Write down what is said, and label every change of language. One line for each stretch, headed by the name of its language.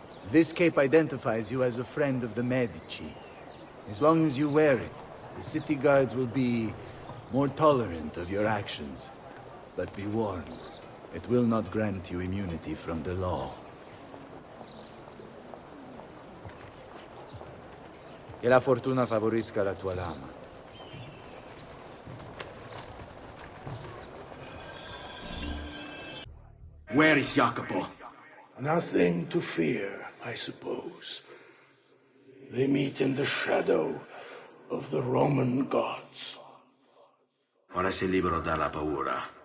English: This cape identifies you as a friend of the Medici. As long as you wear it, the city guards will be more tolerant of your actions. But be warned, it will not grant you immunity from the law.
Italian: Che la fortuna favorisca la tua lama.
English: Where is Jacopo? Nothing to fear, I suppose. They meet in the shadow of the Roman gods.
Italian: Ora sei libero dalla paura.